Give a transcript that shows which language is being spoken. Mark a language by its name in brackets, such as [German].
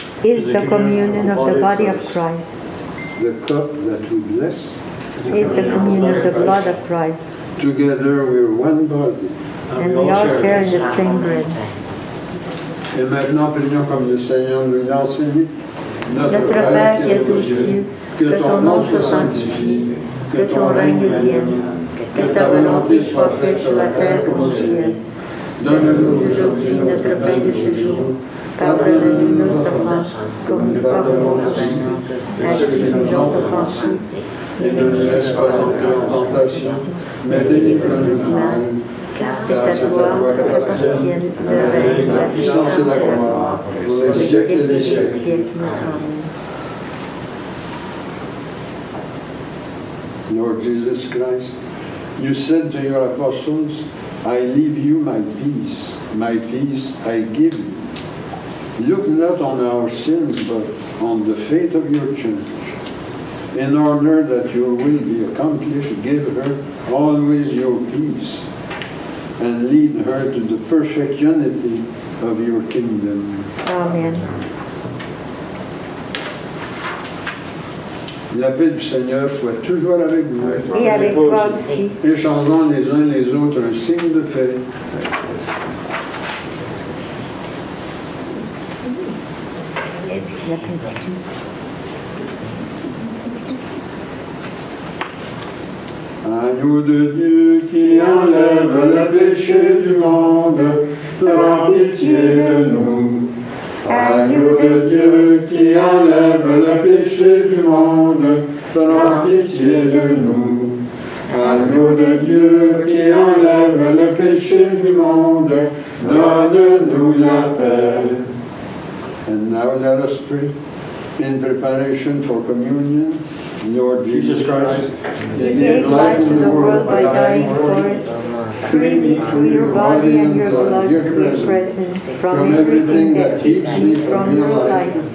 [English] Is the communion of the body of Christ. the cup that we bless, Is the communion of the blood of Christ. together we're one body. And we all share in the same bread. [French] Et maintenant, prions comme le Seigneur nous l'a enseigné. Notre Père qui es aux cieux, que ton nom soit sanctifié, que ton règne vienne, que ta volonté soit faite sur la terre comme au ciel. Donne-nous aujourd'hui notre pain de ce jour. Pardonne-nous nos offenses, comme nous pardonnons aussi à ceux qui nous ont offensés. Et ne nous laisse pas entrer en tentation, mais délivre-nous du mal. Car c'est à toi qu'appartiennent le règne, la puissance et la gloire, pour les siècles et les siècles. Amen. [English] Lord Jesus Christ, you said to your apostles, I leave you my peace I give you. Look not on our sins, but on the faith of your church. In order that your will be accomplished, give her always your peace, and lead her to the perfect unity of your kingdom. Amen. [French] La paix du Seigneur soit toujours avec vous. Et avec toi aussi. Échangeons les uns les autres un signe de paix. La paix. Agneau de Dieu qui enlève le péché du monde, prends pitié de nous. Agneau de Dieu qui enlève le péché du monde, prends pitié de nous. Agneau de Dieu qui enlève le péché du monde, donne-nous la paix. [English] And now let us pray in preparation for communion. Lord Jesus Christ, You gave life to the world by dying for it. Free me through your body and your blood, your presence, from everything that keeps me from your life.